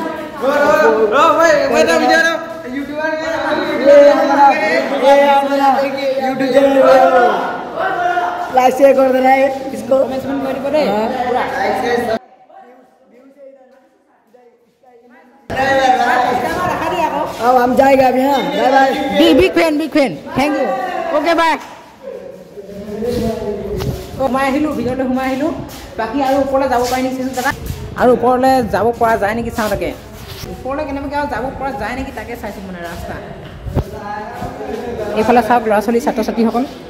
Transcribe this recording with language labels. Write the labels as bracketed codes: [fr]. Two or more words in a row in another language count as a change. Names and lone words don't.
[hi] ये हमारा यूट्यूब चैनल [en] like share [hi] कर देना है इसको अब हम जाएगा अभी हाँ [en] bye bye big fan thank you okay bye [as] সোমাই আহিলোঁ ভিতৰলৈ সোমাই আহিলোঁ বাকী আৰু ওপৰলৈ যাব পাৰি নেকি দাদা আৰু ওপৰলৈ যাব পৰা যায় নেকি চাওঁ তাকে ওপৰলৈ কেনেবাকৈ আৰু যাব পৰা যায় নেকি তাকে চাইছোঁ মানে ৰাস্তা এইফালে চাওক ল'ৰা ছোৱালী ছাত্ৰ ছাত্ৰীসকল